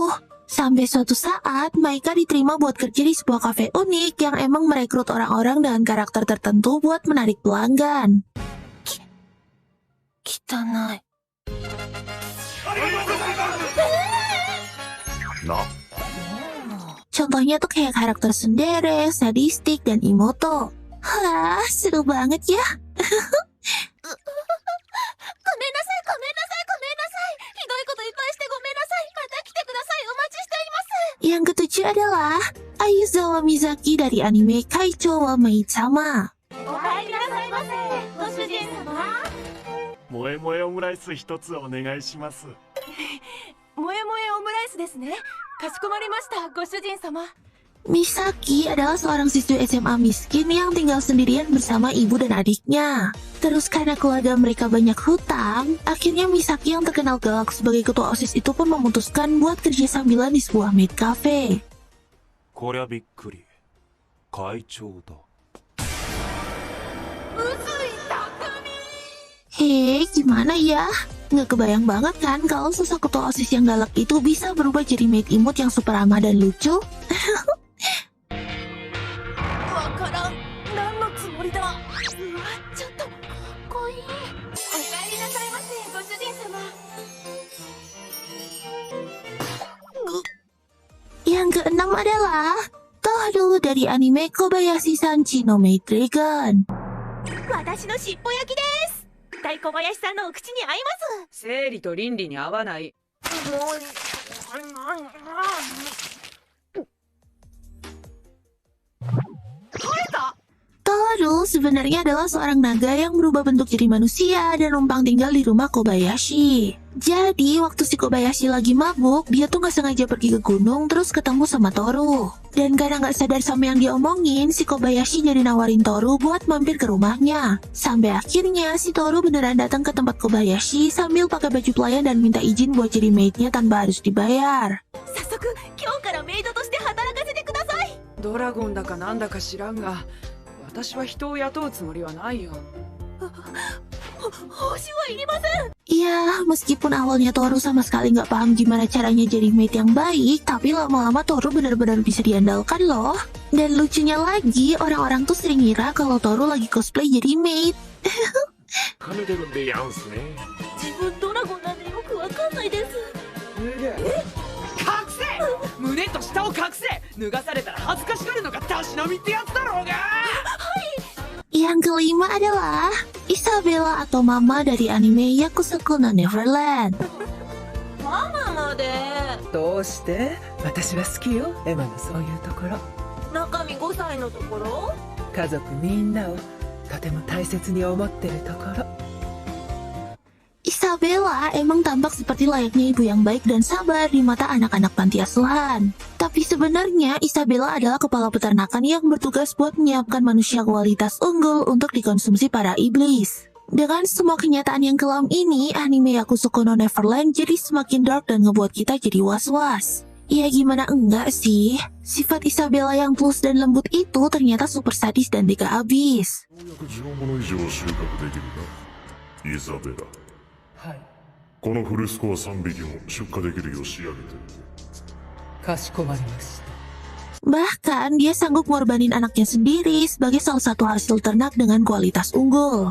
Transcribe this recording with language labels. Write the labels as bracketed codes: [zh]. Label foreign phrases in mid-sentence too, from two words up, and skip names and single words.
[id] Sampai suatu saat Maika diterima buat kerja di sebuah kafe unik yang emang merekrut orang-orang dengan karakter tertentu buat menarik pelanggan. [ja] 汚い。な、 [id] Contohnya tuh kayak karakter tsundere, sadistik, dan imoto. Wah, seru banget ya. [ja] ごめんなさい、ごめんなさい、ごめんなさい。ひどいこといっぱいしてごめんなさい。また来てください。お待ちしております。 [id] Yang ke-7 adalah Ayuzawa Mizaki dari anime Kaichou wa Maid-sama. [ja] お入りなさいませ。ご主人様。萌え萌えオムライス一つお願いします。萌え萌えオムライスですね。かしこまりました、ご主人様。 [id] Misaki adalah seorang siswi SMA miskin yang tinggal sendirian bersama ibu dan adiknya. Terus karena keluarga mereka banyak hutang, akhirnya Misaki yang terkenal galak sebagai ketua OSIS itu pun memutuskan buat kerja sambilan di sebuah [en] maid cafe. [ja] こりゃびっくり。会長だ。 [id] Hei, gimana ya? Nggak kebayang banget kan kalau sosok ketua OSIS yang galak itu bisa berubah jadi maid imut yang super ramah dan lucu? [ja] わからん。何のつもりだ。うわ、ちょっとかっこいい。お帰りなさいませ、ご主人様。 [id] Yang keenam adalah Toru dari anime Kobayashi-san no Maid Dragon. [ja] 私の尻尾焼きです。大小林さんのお口に合います。生理と倫理に合わない。 [id] Toru sebenarnya adalah seorang naga yang berubah bentuk jadi manusia dan numpang tinggal di rumah Kobayashi. Jadi, waktu si Kobayashi lagi mabuk, dia tuh gak sengaja pergi ke gunung terus ketemu sama Toru. Dan karena gak sadar sama yang dia omongin, si Kobayashi jadi nawarin Toru buat mampir ke rumahnya. Sampai akhirnya si Toru beneran datang ke tempat Kobayashi sambil pakai baju pelayan dan minta izin buat jadi maidnya tanpa harus dibayar. [ja] 早速今日からメイドとして働かせてください。ドラゴンだかなんだか知らんが、私は人を雇うつもりはないよ。報酬はいりません。 [id] Ya, meskipun awalnya Toru sama sekali nggak paham gimana caranya jadi maid yang baik, tapi lama-lama Toru benar-benar bisa diandalkan loh. Dan lucunya lagi, orang-orang tuh sering ngira kalau Toru lagi cosplay jadi maid. [ja] 金出るんでやんすね。自分ドラゴンなんでよくわかんないです。隠せ！胸と下を隠せ！脱がされたら恥ずかしがるのがたしなみってやつだろうが！ [id] Yang kelima adalah Isabella atau Mama dari anime Yakusoku no Neverland. [ja] ママまで。どうして？私は好きよ、エマのそういうところ。中身5歳のところ？家族みんなをとても大切に思ってるところ。 [id] Isabella emang tampak seperti layaknya ibu yang baik dan sabar di mata anak-anak panti asuhan. Tapi sebenarnya Isabella adalah kepala peternakan yang bertugas buat menyiapkan manusia kualitas unggul untuk dikonsumsi para iblis. Dengan semua kenyataan yang kelam ini, anime Yakusoku no Neverland jadi semakin dark dan ngebuat kita jadi was-was. Ya gimana enggak sih? Sifat Isabella yang tulus dan lembut itu ternyata super sadis dan tega abis. [ja] 10 物以上収穫できるな、イザベラ。はい、このフルスコア3匹も出荷できるよう仕上げてる。かしこまりました。 [id] Bahkan dia sanggup ngorbanin anaknya sendiri sebagai salah satu hasil ternak dengan kualitas unggul.